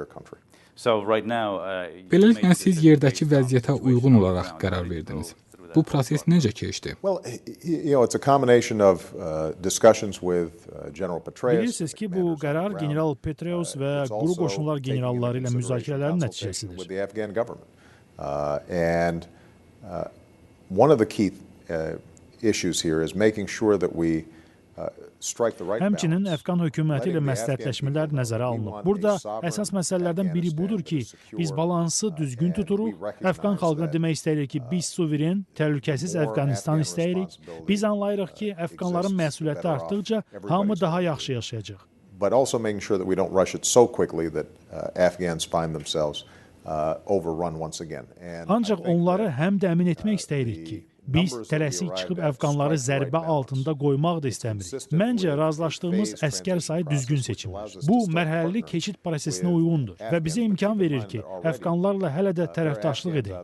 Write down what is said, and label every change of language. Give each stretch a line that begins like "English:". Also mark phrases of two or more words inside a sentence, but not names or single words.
Azerbaijani: Beləliklə, siz yerdəki vəziyyətə uyğun olaraq qərar verdiniz. Bu proses necə keçdi? Bilirsiniz ki, bu qərar General Petraeus və quru qoşunlar generalları ilə müzakirələrin nəticəsidir.
English: One of the key issues here is making sure that we strike the right balance.
Azerbaijani: Həmçinin Əfqan hökuməti ilə məsləhətləşmələr nəzərə alınıb. Burada əsas məsələlərdən biri budur ki, biz balansı düzgün tuturuq. Əfqan xalqına demək istəyirik ki, biz suveren, təhlükəsiz Əfqanistan istəyirik. Biz anlayırıq ki, Əfqanların məsuliyyəti artdıqca hamı daha yaxşı yaşayacaq.
English: But also making sure that we don't rush it so quickly that Afghans find themselves overrun once again.
Azerbaijani: Ancaq onları həm də əmin etmək istəyirik ki, biz tələsik çıxıb Əfqanları zərbə altında qoymaq da istəmirik. Məncə, razılaşdığımız əskər sayı düzgün seçilir. Bu, mərhələli keçid prosesinə uyğundur və bizə imkan verir ki, Əfqanlarla hələ də tərəfdaşlıq edək.